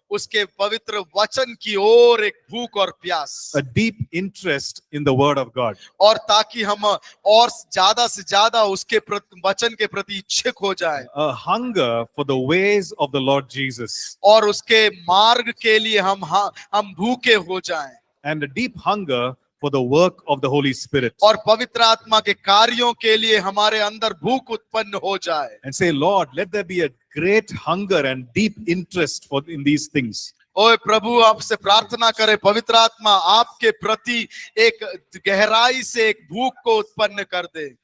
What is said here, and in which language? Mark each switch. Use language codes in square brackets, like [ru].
[hi] उसके पवित्र वचन की ओर एक भूख और प्यास, [en] A deep interest in the Word of God. [hi] और ताकि हम और ज्यादा से ज्यादा उसके वचन के प्रति इच्छुक हो जाएं, [en] A hunger for the ways of the Lord Jesus. [hi] और उसके मार्ग के लिए हम भूखे हो जाएं, [en] And a deep hunger for the work of the Holy Spirit. [hi] और पवित्र आत्मा के कार्यों के लिए हमारे अंदर भूख उत्पन्न हो जाए। [en] And say, Lord, let there be a great hunger and deep interest in these things. [hi] ओए प्रभु, आपसे प्रार्थना करें पवित्र आत्मा आपके प्रति एक गहराई से एक भूख को उत्पन्न कर दे।